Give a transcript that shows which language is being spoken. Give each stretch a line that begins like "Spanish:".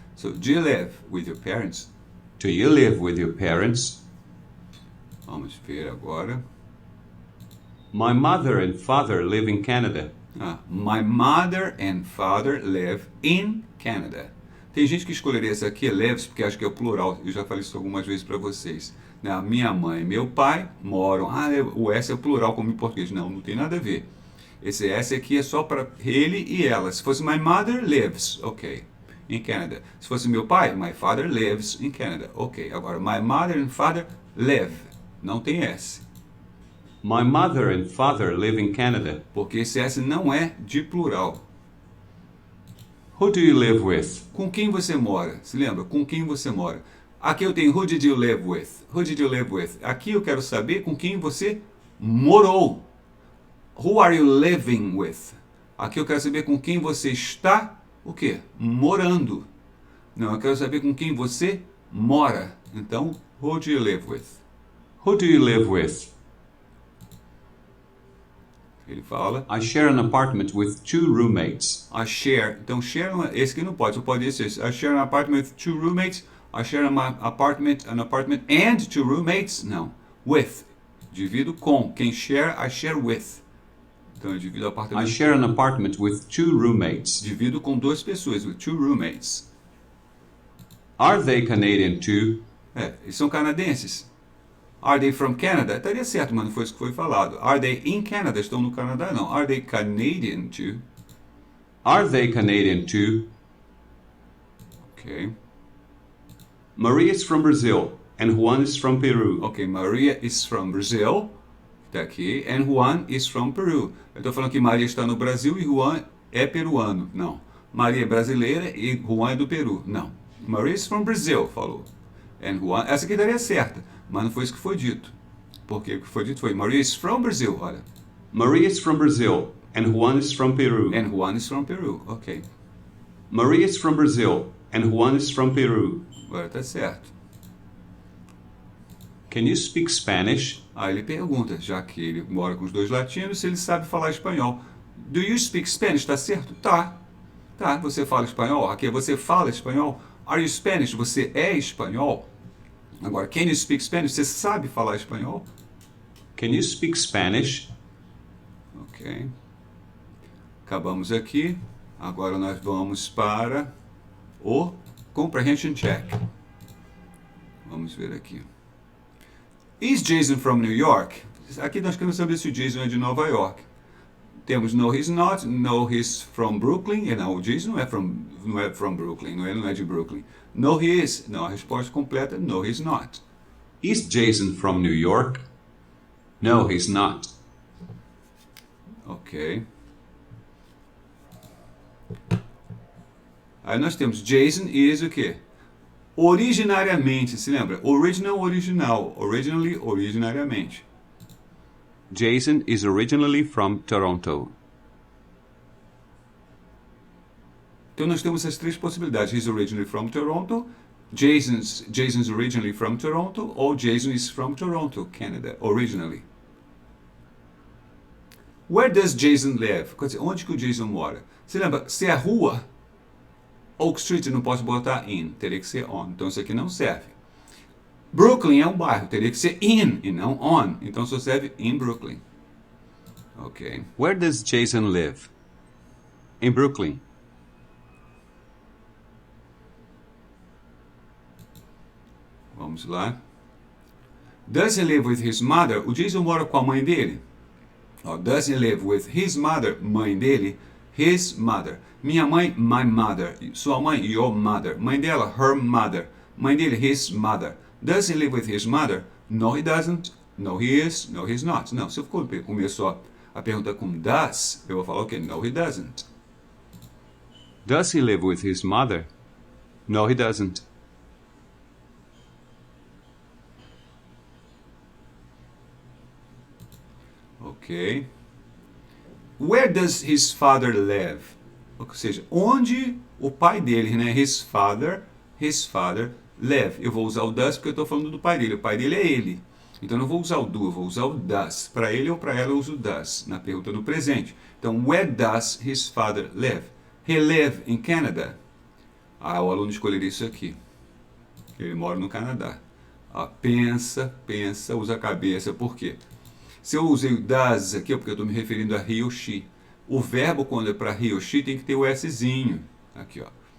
English: So, do you live with your parents? Do you live with your parents?
Portuguese: Vamos ver agora.
English: My mother and father live in Canada. Ah, my mother and father live in Canada.
Portuguese: Tem gente que escolheria essa aqui, lives, porque acho que é o plural. Eu já falei isso algumas vezes para vocês. Né? Minha mãe e meu pai moram. Ah, o S é o plural como em português. Não, não tem nada a ver. Esse S aqui é só para ele e ela. Se fosse
English: my mother lives, ok, in Canada.
Portuguese: Se fosse meu pai,
English: my father lives in Canada. Ok,
Portuguese: agora
English: my mother and father live.
Portuguese: Não tem S.
English: My mother and father live in Canada.
Portuguese: Porque esse S não é de plural.
English: Who do you live with?
Portuguese: Com quem você mora? Se lembra? Com quem você mora? Aqui eu tenho
English: who did you live with? Who did you live with?
Portuguese: Aqui eu quero saber com quem você morou.
English: Who are you living with?
Portuguese: Aqui eu quero saber com quem você está, o quê? Morando. Não, eu quero saber com quem você mora.
English: Então, who do you live with? Who do you live with?
Portuguese: Ele fala,
English: I share an apartment with 2 roommates. I share.
Portuguese: Então, share, esse aqui não pode, só pode ser esse.
English: I share an apartment with 2 roommates. I share an apartment and 2 roommates.
Portuguese: Não, with. Divido com. Quem share,
English: I share with.
Portuguese: Então, eu divido o apartamento.
English: I share an apartment with 2 roommates.
Portuguese: Divido com 2 pessoas,
English: with 2 roommates. Are they Canadian too?
Portuguese: Eles são canadenses.
English: Are they from Canada?
Portuguese: Estaria certo, mas não foi isso que foi falado.
English: Are they in Canada?
Portuguese: Estão no Canadá? Não.
English: Are they Canadian too? Are they Canadian too? Ok. Maria is from Brazil and Juan is from Peru. Ok, Maria is from Brazil.
Portuguese: Está aqui.
English: And Juan is from Peru.
Portuguese: Eu estou falando que Maria está no Brasil e Juan é peruano. Não. Maria é brasileira e Juan é do Peru. Não.
English: Maria is from Brazil,
Portuguese: falou.
English: And Juan,
Portuguese: essa aqui daria certa, mas não foi isso que foi dito. Porque o que foi dito foi
English: Maria is from Brazil,
Portuguese: olha.
English: Maria is from Brazil, and Juan is from Peru. And Juan is from Peru, ok. Maria is from Brazil, and Juan is from Peru.
Portuguese: Agora tá certo.
English: Can you speak Spanish?
Portuguese: Aí ele pergunta, já que ele mora com os dois latinos, se ele sabe falar espanhol.
English: Do you speak Spanish?
Portuguese: Tá certo? Tá. Tá, você fala espanhol? Aqui você fala espanhol?
English: Are you Spanish?
Portuguese: Você é espanhol?
English: Agora, can you speak Spanish?
Portuguese: Você sabe falar espanhol?
English: Can you speak Spanish?
Portuguese: Ok. Acabamos aqui. Agora nós vamos para o Comprehension Check. Vamos ver aqui.
English: Is Jason from New York?
Portuguese: Aqui nós queremos saber se o Jason é de Nova York. Temos
English: no, he's not, no, he's from Brooklyn.
Portuguese: E não, o Jason não é
English: from Brooklyn,
Portuguese: não é de Brooklyn.
English: No, he is.
Portuguese: Não, a resposta completa,
English: no, he's not. Is Jason from New York? No, he's not. Ok.
Portuguese: Aí nós temos
English: Jason is
Portuguese: o quê? Originariamente, se lembra? Original, original. Originally, originariamente.
English: Jason is originally from Toronto.
Portuguese: Então nós temos essas três possibilidades.
English: He's originally from Toronto, Jason's originally from Toronto,
Portuguese: ou
English: Jason is from Toronto, Canada, originally. Where does Jason live?
Portuguese: Quer dizer, onde que o Jason mora? Você lembra? Se é rua, Oak Street não posso botar in, teria que ser on. Então isso aqui não serve. Brooklyn é um bairro, teria que ser in e não on. Então só serve in Brooklyn.
English: Ok. Where does Jason live? In Brooklyn.
Portuguese: Vamos lá.
English: Does he live with his mother?
Portuguese: O Jason mora com a mãe dele.
English: Does he live with his mother?
Portuguese: Mãe dele.
English: His mother.
Portuguese: Minha mãe,
English: my mother.
Portuguese: Sua mãe,
English: your mother.
Portuguese: Mãe dela,
English: her mother.
Portuguese: Mãe dele,
English: his mother. Does he live with his mother? No, he doesn't. No, he is. No, he's not.
Portuguese: Não, se eu começou a pergunta com does, eu vou falar o quê?
English: No, he doesn't. Does he live with his mother? No, he doesn't. Ok. Where does his father live?
Portuguese: Ou seja, onde o pai dele, né?
English: His father live.
Portuguese: Eu vou usar o does porque eu estou falando do pai dele. O pai dele é ele. Então eu não vou usar o do, eu vou usar o does. Para ele ou para ela eu uso o does na pergunta no presente. Então,
English: where does his father live? He live in Canada.
Portuguese: O aluno escolheria isso aqui. Ele mora no Canadá. Pensa, usa a cabeça. Por quê? Se eu usei o does aqui, é porque eu estou me referindo a he ou she. O verbo, quando é para he ou she, tem que ter o Szinho. Aqui, ó.